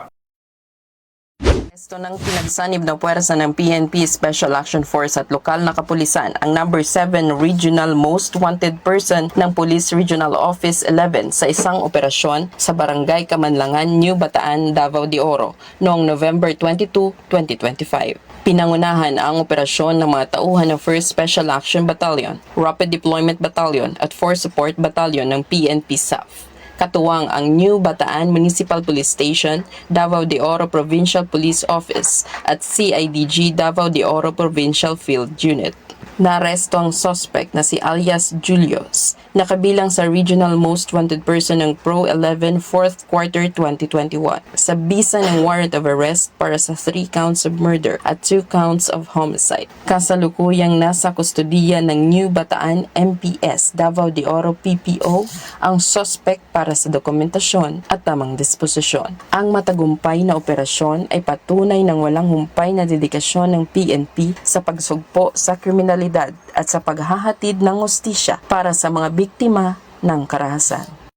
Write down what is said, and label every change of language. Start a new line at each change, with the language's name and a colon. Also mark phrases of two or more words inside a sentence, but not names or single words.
Filipino: Ito ng pinagsanib ng puwersa ng PNP Special Action Force at lokal na kapulisan ang number 7
English: Regional Most Wanted Person
Filipino: ng Police Regional Office 11 sa isang operasyon sa Barangay Kamanlangan, New Bataan, Davao de Oro noong November 22, 2025. Pinangunahan ang operasyon ng mga tauhan ng 1st Special Action Battalion, Rapid Deployment Battalion at Force Support Battalion ng PNP SAF. Katuwang ang New Bataan Municipal Police Station, Davao de Oro Provincial Police Office at CIDG Davao de Oro Provincial Field Unit. Naaresto ang suspect na si alias Julius, na kabilang sa
English: Regional Most Wanted Person
Filipino: ng Pro 11
English: 4th Quarter 2021
Filipino: sa bisa ng
English: warrant of arrest
Filipino: para sa
English: 3 counts of murder
Filipino: at
English: 2 counts of homicide.
Filipino: Kasalukuyang nasa kustodiya ng New Bataan MPS Davao de Oro PPO ang suspect para sa dokumentasyon at tamang disposisyon. Ang matagumpay na operasyon ay patunay ng walang humpay na dedikasyon ng PNP sa pagsugpo sa kriminalidad at sa paghahatid ng hustisya para sa mga biktima ng karahasan.